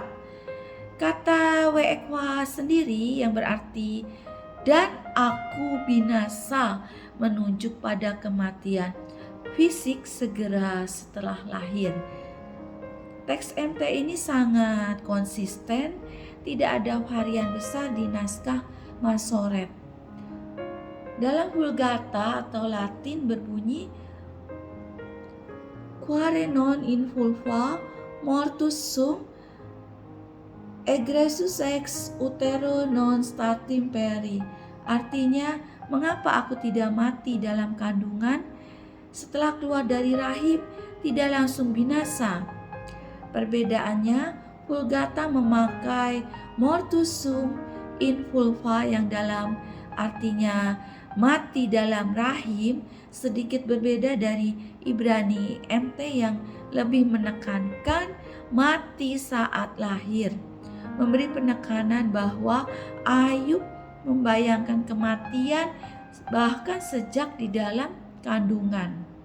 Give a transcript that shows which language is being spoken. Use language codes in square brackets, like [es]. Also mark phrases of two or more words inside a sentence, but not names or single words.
[id] Kata weekwa sendiri yang berarti dan aku binasa menunjuk pada kematian fisik segera setelah lahir. Teks MT ini sangat konsisten, tidak ada varian besar di naskah Masoret. Dalam Vulgata atau Latin berbunyi, [la] Quare non in vulva mortus sum, egressus ex utero non statim peri. [id] Artinya, mengapa aku tidak mati dalam kandungan, setelah keluar dari rahim tidak langsung binasa. Perbedaannya, Vulgata memakai [la] mortus sum in vulva [id] yang dalam artinya mati dalam rahim, sedikit berbeda dari Ibrani MT yang lebih menekankan mati saat lahir, memberi penekanan bahwa Ayub membayangkan kematian bahkan sejak di dalam kandungan.